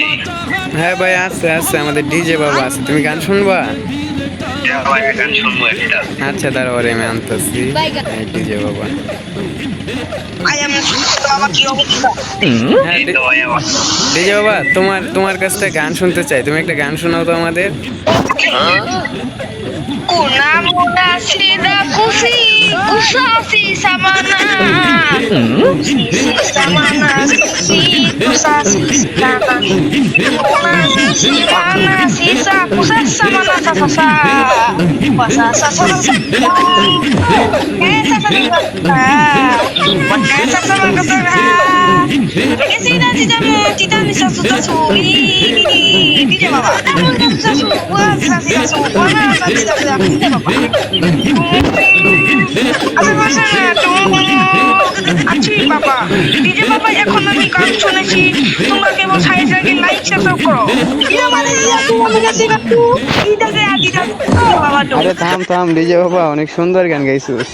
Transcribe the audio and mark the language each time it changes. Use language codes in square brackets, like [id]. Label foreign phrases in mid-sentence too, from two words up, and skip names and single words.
[bn] হ্যাঁ ভাই, আছে আছে, আমাদের ডিজে বাবা আছে। তুমি গান শুনবা? হ্যাঁ ভাইয়া গান শুনবো একটা। আচ্ছা তারপরে আমি আনতেছি ডিজে বাবা। ভাই আমি তো আমার কি অবস্থা? হ্যাঁ এই তো ভাইয়া ডিজে বাবা, তোমার তোমার কাছ থেকে গান শুনতে চাই। তুমি একটা গান শোনাও তো আমাদের। Kuna muda sida kusi kusasi samana samana kusi kusasi samana kuna simana sisa kusas samana sasa wasa sasa sasa sasa sasa sasa sida sida mo sida ni sasa sasa di baba sasa sasa sasa sasa sasa আছি বাবা ডিজে বাবা এখন আমি গান শুনেছি তোমরা কেবল সাইড রেখে লাইক সাবস্ক্রাইব করো আরে থাম থাম ডিজে বাবা, অনেক সুন্দর গান গাইছিস।